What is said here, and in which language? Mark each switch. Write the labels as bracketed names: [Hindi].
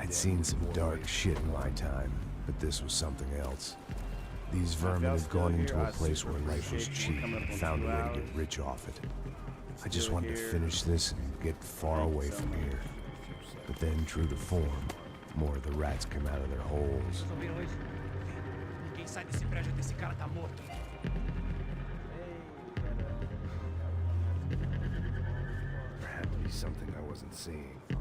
[English] I'd seen some dark shit in my time, but this was something else. These vermin had gone into a place where life was cheap and found a way to get rich off it. I just wanted to finish this and get far away from here. But then, true to form, more of the rats came out of their holes. [Portuguese] Ouviram isso? Quem sai desse prédio desse cara tá morto. [English] There had to be something I wasn't seeing.